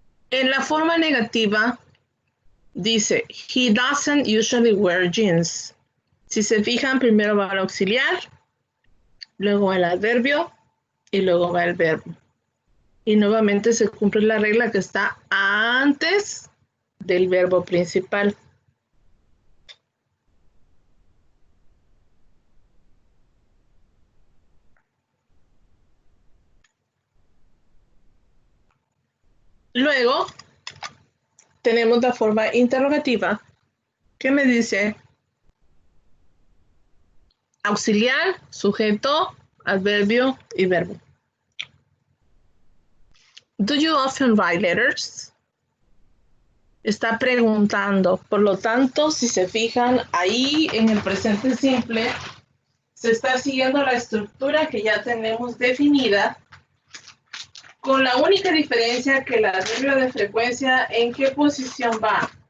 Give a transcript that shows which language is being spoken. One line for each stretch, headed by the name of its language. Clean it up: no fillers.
Spanish: En la forma negativa, dice,
English: he doesn't usually wear jeans.
Spanish: Si se fijan, primero va el auxiliar, luego el adverbio y luego va el verbo. Y nuevamente se cumple la regla que está antes del verbo principal. Luego tenemos la forma interrogativa que me dice auxiliar, sujeto, adverbio y verbo.
English: Do you often write letters?
Spanish: Está preguntando. Por lo tanto, si se fijan ahí en el presente simple, se está siguiendo la estructura que ya tenemos definida, con la única diferencia que el adverbio de frecuencia, ¿en qué posición va?